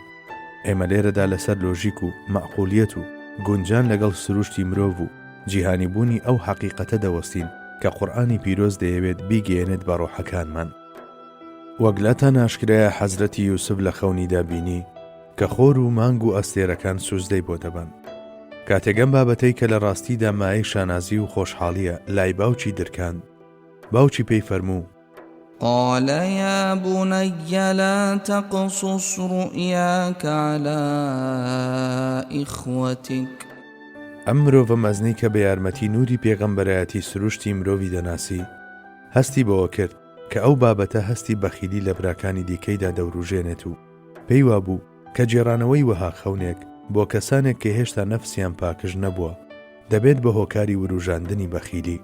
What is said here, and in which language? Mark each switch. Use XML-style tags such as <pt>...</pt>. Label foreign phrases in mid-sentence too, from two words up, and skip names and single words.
<ckb>ئێمە لێرەدا لەسەر لۆژیک و مەعقولیەت و گونجان لەگەڵ سروشتی مرۆڤ و جیهانیبوونی ئەو حەقیقەتە دەوەستین کە قورئانی پیرۆز دەیەوێت بیگەێنێت بە ڕۆحەکانمان. وەگلاتان ئاشکرایە حەزرەتی یوسف لە خەونیدا بینی کە خۆر و مانگ و ئەستێرەکان سوزدەی بۆ دەبن. کاتێگەم بابەتەی کە لە ڕاستیدا مایەی شانازی و خۆشحاڵیە لای باوکی درکاند، باوکی پێی فەرموو:</ckb> <ar>قال يا بني لا تقصص رؤياك على إخوتك.</ar> <ckb>ئەم مرۆڤە مەزنی کە بە یارمەتی نوری پێغەمبەرایەتی سروشتی مرۆڤی دەناسی هەستی بەوە کرد کە ئەو بابەتە هەستی بەخیلی لە براکانی دیکەیدا دەوروژێنێت و پێی وابوو کە جێڕانەوەی وەها خەونێک بۆ کەسانێک کە هێشتا نەفسیان پاکش نەبووە دەبێت بە هۆکاری وروژاندنی بەخیلی.</ckb>